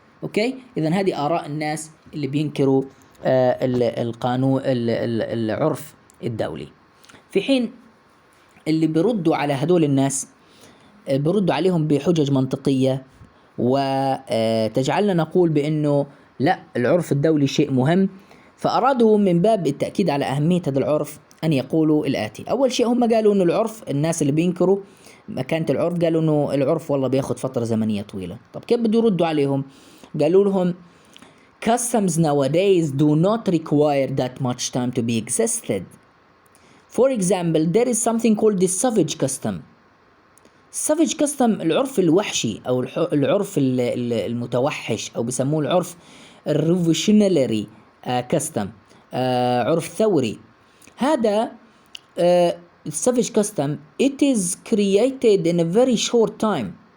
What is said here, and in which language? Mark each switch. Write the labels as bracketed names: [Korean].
[Arabic] اوكي، اذا هذه آراء الناس اللي بينكروا القانون العرف الدولي، في حين اللي بيردوا على هدول الناس بيردوا عليهم بحجج منطقية وتجعلنا نقول بأنه لا، العرف الدولي شيء مهم. فأرادوا من باب التأكيد على أهمية هذا العرف أن يقولوا الآتي. أول شيء هم قالوا أنه العرف، الناس اللي بينكروا مكانة العرف قالوا أنه العرف والله بياخد فترة زمنية طويلة. طب كيف بدوا يردوا عليهم؟ قالوا لهم [English] customs nowadays do not require that much time to be existed. For example, there is something called the savage custom. [Arabic] savage custom العرف الوحشي أو العرف المتوحش أو بيسموه العرف revolutionary custom، عرف ثوري. هذا [English] savage custom, it is created in a very short time.